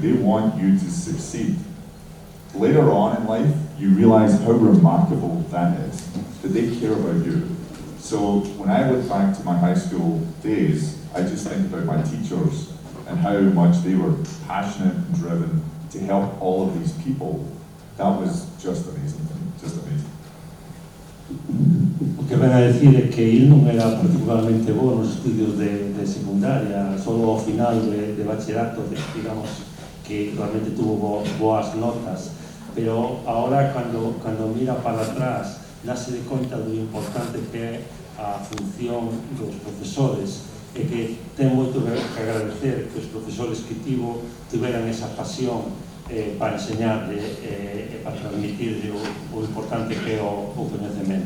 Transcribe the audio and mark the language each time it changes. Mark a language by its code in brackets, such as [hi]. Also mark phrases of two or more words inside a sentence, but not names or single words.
[en] They want you to succeed. Later on in life, you realize how remarkable that is, that they care about you. So when I look back to my high school days, I just think about my teachers and how much they were passionate and driven to help all of these people. That was just amazing, just amazing. [gl] O que ven a decir é que ele non era particularmente bo nos estudios de secundaria, solo ao final de bachillerato, digamos, que realmente tuvo boas notas, pero ahora cando mira para atrás, dáse de conta do importante que é a función dos profesores, e que ten moito que agradecer que os profesores que tiveran esa pasión para enseñar e para transmitir o importante que é o conhecimento.